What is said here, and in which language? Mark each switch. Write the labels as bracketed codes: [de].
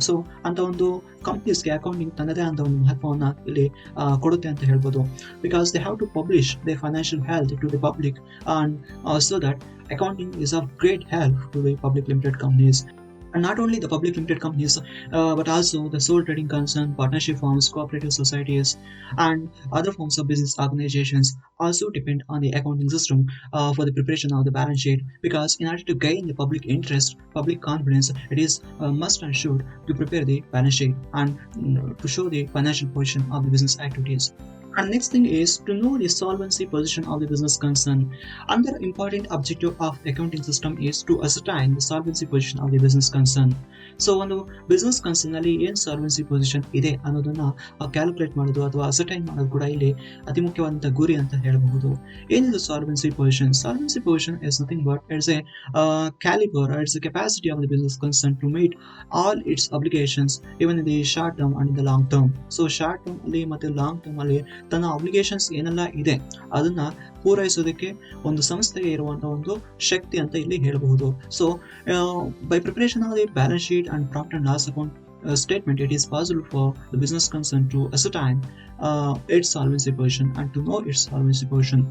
[kn] So ಅಂತ ಒಂದು ಕಂಪ್ನೀಸ್ಗೆ accounting ತನ್ನದೇ ಅಂತ ಒಂದು ಮಹತ್ವವನ್ನು ಇಲ್ಲಿ ಕೊಡುತ್ತೆ ಅಂತ ಹೇಳ್ಬೋದು. [en] Because they have to publish their financial health to the public and so that accounting is of great help to the public limited companies. And not only the public limited companies, but also the sole trading concern, partnership firms, cooperative societies, and other forms of business organizations also depend on the accounting system for the preparation of the balance sheet. Because in order to gain the public interest, public confidence, it is must and should to prepare the balance sheet and to show the financial position of the business activities. And next thing is to know the solvency position of the business concern. Another important objective of accounting system is to ascertain the solvency position of the business concern. [kn] So ಒಂದು business ಕನ್ಸರ್ನಲ್ಲಿ ಏನು solvency position ಇದೆ ಅನ್ನೋದನ್ನ calculate ಮಾಡೋದು ಅಥವಾ ascertain ಮಾಡೋದು ಕೂಡ ಇಲ್ಲಿ ಅತಿ ಮುಖ್ಯವಾದಂಥ ಗುರಿ ಅಂತ ಹೇಳಬಹುದು. ಏನಿದು [en] Solvency position? Solvency position is nothing but it's a calibre, it's a capacity of the business concern to meet all its obligations even in the short term and the long term. [kn] So short term ಅಲ್ಲಿ ಮತ್ತು long term ಅಲ್ಲಿ ತನ್ನ obligations ಏನೆಲ್ಲ ಇದೆ ಅದನ್ನ ಪೂರೈಸೋದಕ್ಕೆ ಒಂದು ಸಂಸ್ಥೆಗೆ ಇರುವಂತಹ ಒಂದು ಶಕ್ತಿ ಅಂತ ಇಲ್ಲಿ ಹೇಳಬಹುದು. [en] So by preparation of the balance sheet and profit and loss account statement, it is possible for the business concern to ascertain its solvency position and to know its solvency position.